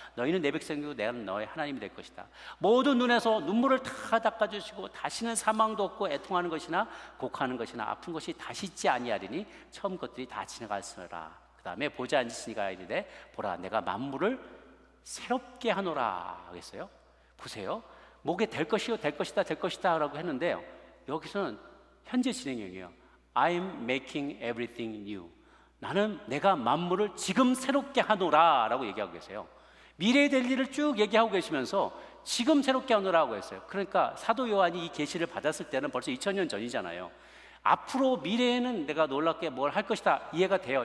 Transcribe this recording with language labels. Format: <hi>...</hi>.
<ko>너희는 내 백성이고 내가 너의 하나님이 될 것이다. 모든 눈에서 눈물을 다 닦아주시고 다시는 사망도 없고 애통하는 것이나 곡하는 것이나 아픈 것이 다시 있지 아니하리니 처음 것들이 다 지나갔으라. 그 다음에 보좌에 앉으시니가 이르되 보라 내가 만물을 새롭게 하노라 하겠어요. 보세요. 목에 될 것이요 될 것이다 될 것이다 라고 했는데요, 여기서는 현재 진행형이에요.</ko> <en>I'm making everything new.</en> <ko>나는 내가 만물을 지금 새롭게 하노라 라고 얘기하고 계세요. 미래에 될 일을 쭉 얘기하고 계시면서 지금 새롭게 하노라고 했어요. 그러니까 사도 요한이 이 계시를 받았을 때는 벌써 2000년 전이잖아요. 앞으로 미래에는 내가 놀랍게 뭘 할 것이다 이해가 돼요.</ko>